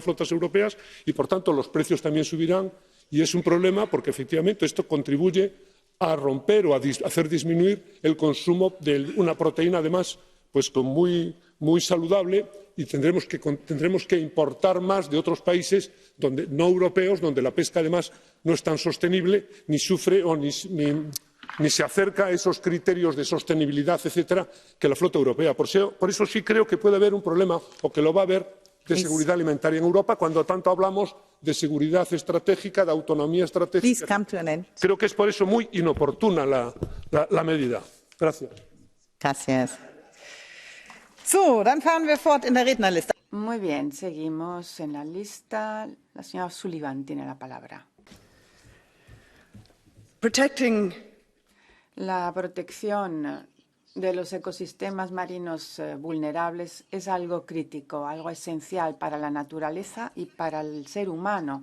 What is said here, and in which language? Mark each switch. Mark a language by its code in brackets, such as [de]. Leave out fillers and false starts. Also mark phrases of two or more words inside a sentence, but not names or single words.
[es] por las flotas europeas y, por tanto, los precios también subirán Y es un problema porque, efectivamente, esto contribuye a romper o a hacer disminuir el consumo de una proteína, además, pues muy saludable, y tendremos que importar más de otros países no europeos, donde la pesca, además, no es tan sostenible, ni sufre o ni se acerca a esos criterios de sostenibilidad, etcétera, que la flota europea. Por eso sí creo que puede haber un problema, o que lo va a haber, de seguridad alimentaria en Europa, cuando tanto hablamos de seguridad estratégica, de autonomía estratégica. Creo que es por eso muy inoportuna la medida. Gracias. Gracias. [de] So, dann fahren wir fort in der Rednerliste. [es] Muy bien, seguimos en la lista. La señora Sullivan tiene la palabra. La protección de los ecosistemas marinos vulnerables es algo crítico, algo esencial para la naturaleza y para el ser humano.